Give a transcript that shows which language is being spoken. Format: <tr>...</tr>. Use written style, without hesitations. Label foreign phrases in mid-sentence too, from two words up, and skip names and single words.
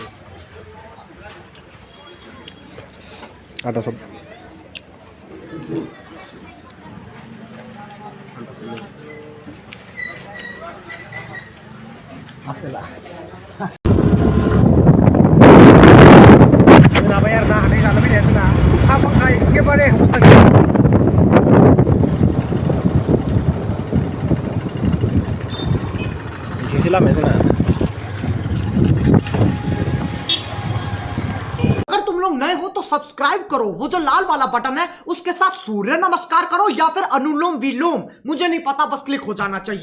<brx>आदा सब सोनाबाय आरोना हाथाय जानो फैनाया जोंना अखा बांखा एखेबारे अबस्था गैया बिदिसो लामाया जोंना</brx> <hi>अगर तुम लोग नए हो तो सब्सक्राइब करो वो जो लाल वाला बटन है उसके साथ सूर्य नमस्कार करो या फिर अनुलोम विलोम मुझे नहीं पता बस क्लिक हो जाना चाहिए।</hi>